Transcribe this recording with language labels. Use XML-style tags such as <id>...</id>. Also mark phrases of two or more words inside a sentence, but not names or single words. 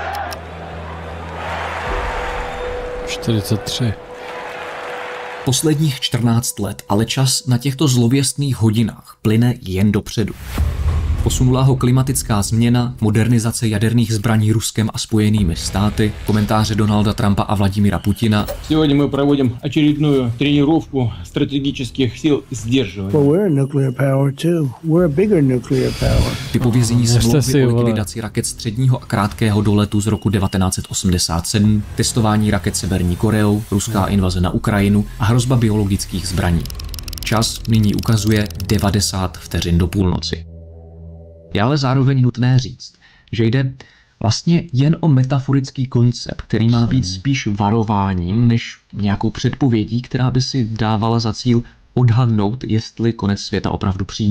<cs>43. Posledních 14 let ale čas na těchto zlověstných hodinách plyne jen dopředu. Posunula ho klimatická změna, modernizace jaderných zbraní Ruskem a Spojenými státy, komentáře Donalda Trumpa a Vladimira Putina.</cs> <ru>Сегодня мы проводим очередную тренировку стратегических сил сдерживания.</ru> <en>Well, we're a nuclear power too. We're a bigger nuclear power.</en> <cs>Vypovězení smlouvy o likvidaci raket středního a krátkého doletu z roku 1987, testování raket Severní Koreou, ruská invaze na Ukrajinu a hrozba biologických zbraní. Čas nyní ukazuje 90 vteřin do půlnoci. Je ale zároveň nutné říct, že jde vlastně jen o metaforický koncept, který má být spíš varováním než nějakou předpovědí, která by si dávala za cíl odhadnout, jestli konec světa opravdu přijde.</cs>